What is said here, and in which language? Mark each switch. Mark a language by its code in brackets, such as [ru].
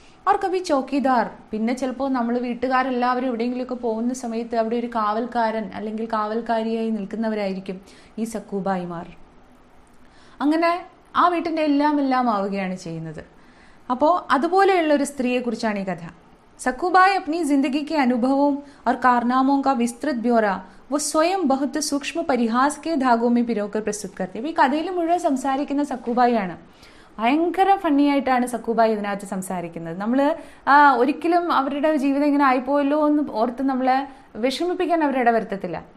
[ml] അവർക്കവി ചോക്കിദാർ, പിന്നെ ചിലപ്പോൾ നമ്മൾ വീട്ടുകാരെല്ലാവരും എവിടെയെങ്കിലുമൊക്കെ പോകുന്ന സമയത്ത് അവിടെ ഒരു കാവൽക്കാരൻ അല്ലെങ്കിൽ കാവൽക്കാരിയായി നിൽക്കുന്നവരായിരിക്കും ഈ സക്കുബായിമാർ. അങ്ങനെ ആ വീട്ടിൻ്റെ എല്ലാം ആവുകയാണ് ചെയ്യുന്നത്. അപ്പോൾ അതുപോലെയുള്ള ഒരു സ്ത്രീയെ കുറിച്ചാണ് ഈ കഥ. [hi] सकुबाई अपनी जिंदगी के अनुभवों और कारनामों का विस्तृत ब्यौरा वो स्वयं बहुत सूक्ष्म परिहास के धागों में पिरोकर प्रस्तुत करती है. [ml] ഈ കഥയിൽ മുഴുവൻ സംസാരിക്കുന്ന സക്കുബായി ആണ്. ഭയങ്കര ഫണ്ണി ആയിട്ടാണ് സക്കുബായി ഇതിനകത്ത് സംസാരിക്കുന്നത്. നമ്മൾ ഒരിക്കലും അവരുടെ ജീവിതം ഇങ്ങനെ ആയിപ്പോയല്ലോ എന്ന് ഓർത്ത് നമ്മളെ വിഷമിപ്പിക്കാൻ അവരുടെ വരുത്തത്തില്ല.